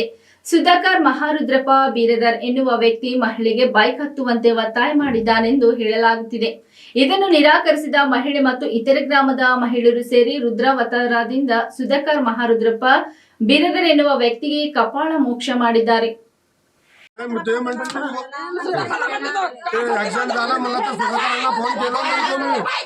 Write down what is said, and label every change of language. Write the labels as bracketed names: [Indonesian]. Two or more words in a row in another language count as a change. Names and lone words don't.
[Kannada] ಸುಧಾಕರ್ ಮಹಾರುದ್ರಪ್ಪ ಬೀರದರ್ ಎನ್ನುವ ವ್ಯಕ್ತಿ ಮಹಿಳೆಗೆ ಬೈಕ್ ಹತ್ತುವಂತೆ ಒತ್ತಾಯ ಮಾಡಿದ್ದಾನೆಂದು ಹೇಳಲಾಗುತ್ತಿದೆ. ಇದನ್ನು ನಿರಾಕರಿಸಿದ ಮಹಿಳೆ ಮತ್ತು ಇತರೆ ಗ್ರಾಮದ ಮಹಿಳೆಯರು ಸೇರಿ ರುದ್ರಾವತಾರದಿಂದ ಸುಧಾಕರ್ ಮಹಾರುದ್ರಪ್ಪ ಬೀರದರ್ ಎನ್ನುವ ವ್ಯಕ್ತಿಗೆ ಕಪಾಳ ಮೋಕ್ಷ ಮಾಡಿದ್ದಾರೆ. [Marathi] ते म्हणतात ऍक्सिडेंट झाला मला तर सुधाकरांना फोन केला नाही तुम्ही